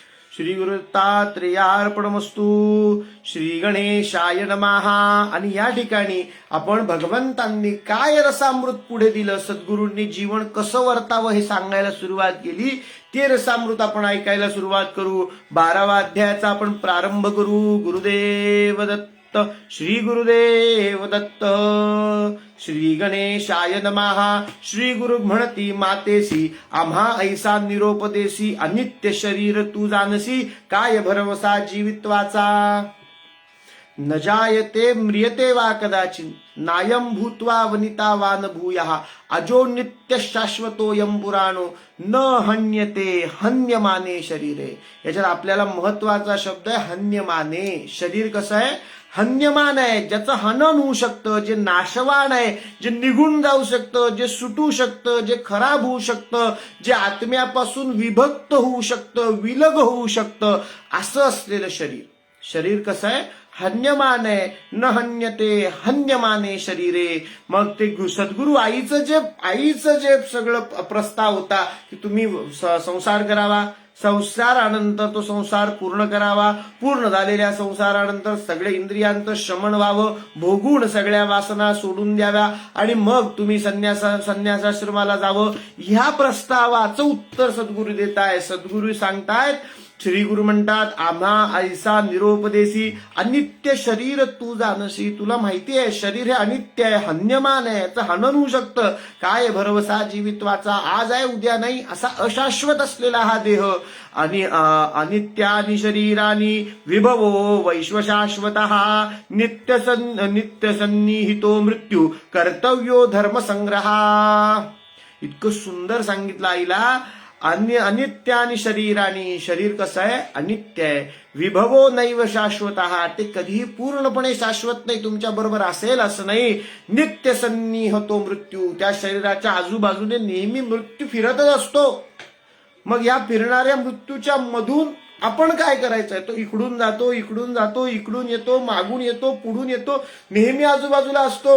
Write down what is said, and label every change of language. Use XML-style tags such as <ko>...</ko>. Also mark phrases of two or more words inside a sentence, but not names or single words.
<sa>श्री गुरु दत्तात्रेयार्पणमस्तु. श्री गणेशाय नमः.</sa> <mr>आणि या ठिकाणी आपण भगवंतांनी काय रसामृत पुढे दिलं, सद्गुरूंनी जीवन कसं वर्तावं हे सांगायला सुरुवात केली. ते रसामृत आपण ऐकायला सुरुवात करू. 12वा अध्यायाचा आपण प्रारंभ करू. गुरुदेव दत्त. श्री गुरुदेव दत्त.</mr> <sa>श्री गणेशाय नमः.</sa> <mr>श्री गुरु म्हणती मातेसी, आम्हा ऐसा निरोपदेसी, अनित्य शरीर तू जानसी, काय भरवसा जीवित्वाचा.</mr> <sa>न जायते म्रियते वा कदाचित, नायम भूत्वा वनिता वान भूयः, अजो नित्य शाश्वतोयम पुराणो, न हन्यते हन्यमाने शरीरे.</sa> <mr>याच्यात आपल्याला महत्वाचा शब्द आहे हन्यमाने. शरीर कसं आहे? हन्यमान आहे, ज्याचं हनन होऊ शकतं, जे नाशवान आहे, जे निघून जाऊ शकतं, जे सुटू शकतं, जे खराब होऊ शकतं, जे आत्म्यापासून विभक्त होऊ शकतं, विलग होऊ शकतं, असं असलेलं शरीर. शरीर कसं आहे? हन्यमान आहे.</mr> <sa>न हन्यते हन्यमाने शरीरे.</sa> <mr>मग ते सद्गुरु आईचं जे सगळं प्रस्ताव होता की तुम्ही संसार करावा, संसारानंतर तो संसार पूर्ण करावा, पूर्ण झालेल्या संसारानंतर सगळे इंद्रियांचं शमन व्हावं, भोगून सगळ्या वासना सोडून द्याव्या आणि मग तुम्ही संन्यासाश्रमाला जावं, ह्या प्रस्तावाचं उत्तर सद्गुरु देत आहे. सद्गुरु सांगतायत, श्री गुरु म्हणतात, आम्हा ऐसा निरोपदेसी, अनित्य शरीर तू जानसी. तुला माहिती आहे शरीर हे अनित्य आहे, हन्यमान आहे, याचं हनन होऊ शकतं. काय भरवसा जीवित्वाचा, आज आहे उद्या नाही, असा अशाश्वत असलेला हा देह.</mr> <sa>आणि अनित्यानि शरीरानी विभवो वैश्वशाश्वतः, नित्य सन्निहितो मृत्यू कर्तव्यो धर्मसंग्रहा.</sa> <mr>इतकं सुंदर सांगितलं आईला. अनित्यानि शरीरानी, शरीर कसं आहे? अनित्य आहे.</mr> <sa>विभवो नैव शाश्वतः,</sa> <mr>ते कधीही पूर्णपणे शाश्वत नाही, तुमच्या बरोबर असेल असं नाही.</mr> <sa>नित्य सन्निहितो मृत्यू,</sa> <mr>त्या शरीराच्या आजूबाजूने नेहमी मृत्यू फिरतच असतो. मग या फिरणाऱ्या मृत्यूच्या मधून आपण काय करायचंय? तो इकडून जातो, इकडून जातो, इकडून येतो, मागून येतो, पुढून येतो, नेहमी आजूबाजूला असतो.</mr>